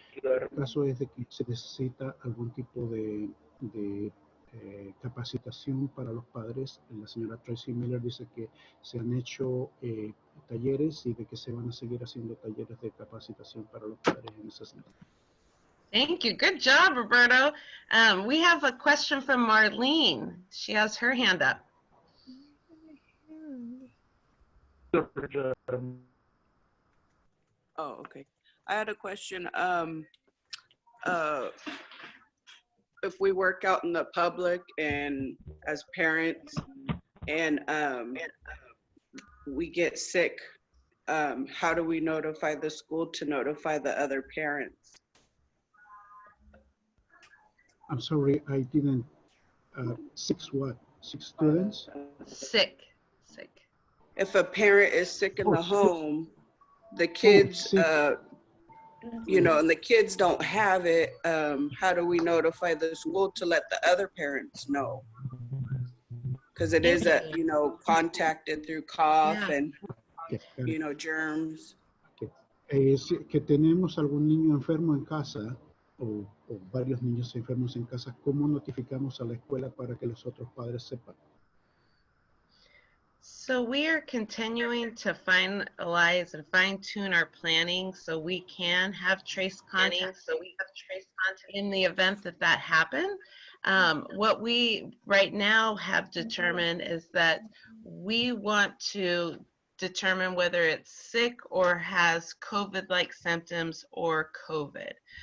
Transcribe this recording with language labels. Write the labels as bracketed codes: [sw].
[es] El caso es de que se necesita algún tipo de capacitación para los padres. La señora Tracy Miller dice que se han hecho talleres y de que se van a seguir haciendo talleres de capacitación para los padres en ese sentido. [en] Thank you. Good job, Roberto. We have a question from Marlene. She has her hand up. Oh, okay. I had a question. If we work out in the public and as parents and we get sick, how do we notify the school to notify the other parents? I'm sorry, I didn't, 6 what? 6 students? Sick. If a parent is sick in the home, the kids, and the kids don't have it, how do we notify the school to let the other parents know? Because it is contacted through cough and, germs. [es] Si que tenemos algún niño enfermo en casa o varios niños enfermos en casa, ¿cómo notificamos a la escuela para que los otros padres sepan? [en] So we are continuing to finalize and fine-tune our planning so we can have trace contact. In the event that happens. What we right now have determined is that we want to determine whether it's sick or has COVID-like symptoms or COVID.